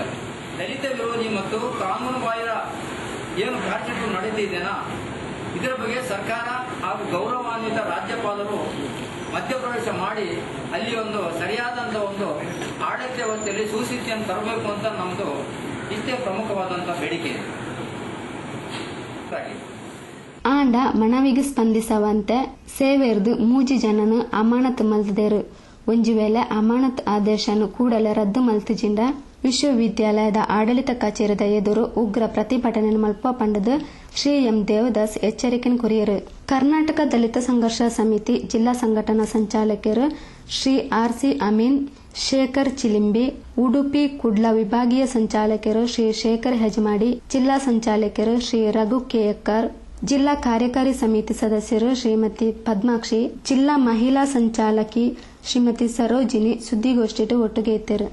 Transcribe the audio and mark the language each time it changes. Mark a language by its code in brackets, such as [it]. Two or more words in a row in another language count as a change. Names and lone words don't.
[kn] ದಲಿತ ವಿರೋಧಿ ಮತ್ತು ಕಾನೂನು ಬಾಹಿರ ಏನು ಕಾರ್ಯಕ್ರಮ ನಡೀತಿದೆನಾ ಇದರ ಬಗ್ಗೆ ಸರ್ಕಾರ ಹಾಗೂ ಗೌರವಾನ್ವಿತ ರಾಜ್ಯಪಾಲರು ಮಧ್ಯಪ್ರವೇಶ ಮಾಡಿ ಅಲ್ಲಿ ಒಂದು ಸರಿಯಾದಂತ ಒಂದು ಆಡಳಿತ ವ್ಯವಸ್ಥೆಯಲ್ಲಿ ಸುಸ್ಥಿತಿಯನ್ನು ತರಬೇಕು ಅಂತ ನಮ್ಮದು ಇಷ್ಟೇ ಪ್ರಮುಖವಾದಂತಹ ಬೇಡಿಕೆ ಇದೆ. [tcy] ಆಂಡ ಮನವಿಗೆ ಸ್ಪಂದಿಸವಂತೆ ಸೇವೆರ್ದು ಮೂಜಿ ಜನನು ಅಮಾನತ್ ಮಲ್ತದೇರು. ಒಂಜಿ ವೇಳೆ ಅಮಾನತ್ ಆದೇಶನು ಕೂಡಲೇ ರದ್ದು ಮಲ್ತಿಜಿಂಡ ವಿಶ್ವವಿದ್ಯಾಲಯದ ಆಡಳಿತ ಕಚೇರಿದ ಎದುರು ಉಗ್ರ ಪ್ರತಿಭಟನೆ ಮಲ್ಪ ಪಂಡದು ಶ್ರೀ ಎಂ ದೇವದಾಸ್ ಎಚ್ಚರಿಕೆ ಕೊರಿಯರು. [kn] ಕರ್ನಾಟಕ ದಲಿತ ಸಂಘರ್ಷ ಸಮಿತಿ ಜಿಲ್ಲಾ ಸಂಘಟನಾ ಸಂಚಾಲಕರು ಶ್ರೀ ಆರ್.ಸಿ. ಅಮೀನ್, ಶೇಖರ್ ಚಿಲಿಂಬಿ, ಉಡುಪಿ ಕುಡ್ಲ ವಿಭಾಗೀಯ ಸಂಚಾಲಕರು ಶ್ರೀ ಶೇಖರ್ ಹೆಜಮಾಡಿ, ಜಿಲ್ಲಾ ಸಂಚಾಲಕರು ಶ್ರೀ ರಘು ಕೆಯಕ್ಕರ್, ಜಿಲ್ಲಾ ಕಾರ್ಯಕಾರಿ ಸಮಿತಿ ಸದಸ್ಯರು ಶ್ರೀಮತಿ ಪದ್ಮಾಕ್ಷಿ, ಜಿಲ್ಲಾ ಮಹಿಳಾ ಸಂಚಾಲಕಿ ಶ್ರೀಮತಿ ಸರೋಜಿನಿ ಸುದ್ದಿಗೋಷ್ಠಿ ಒಟ್ಟಿಗೆ ಇದ್ದರು.